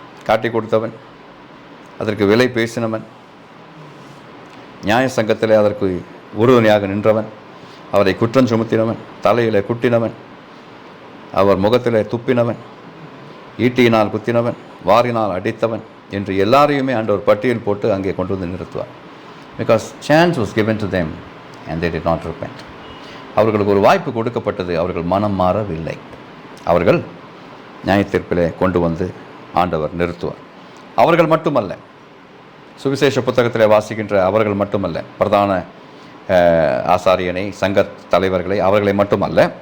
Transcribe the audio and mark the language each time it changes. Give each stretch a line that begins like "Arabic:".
Tamil: காட்டி கொடுத்தவன், அதற்கு விலை பேசினவன், நியாய சங்கத்தில் அதற்கு உறுதுணையாக நின்றவன், அவரை குற்றம் சுமத்தினவன், தலையில் குட்டினவன், அவர் முகத்தில் துப்பினவன், ஈட்டியினால் குத்தினவன், வாரினால் அடித்தவன் என்று எல்லாரையுமே ஆண்டவர் பட்டியல் போட்டு அங்கே கொண்டு வந்து நிறுத்துவார்.
English: Because chance was given to them and they did not repent.
Tamil: அவர்களுக்கு ஒரு வாய்ப்பு கொடுக்கப்பட்டது, அவர்கள் மனம் மாறவில்லை. அவர்கள் நியாயத்தீர்ப்பிலே கொண்டு வந்து ஆண்டவர் நிறுத்துவார். அவர்கள் மட்டுமல்ல, சுவிசேஷ புத்தகத்தில் வாசிக்கின்ற அவர்கள் மட்டுமல்ல, பிரதான ஆசாரியனை, சங்க தலைவர்களை, அவர்களை மட்டுமல்ல,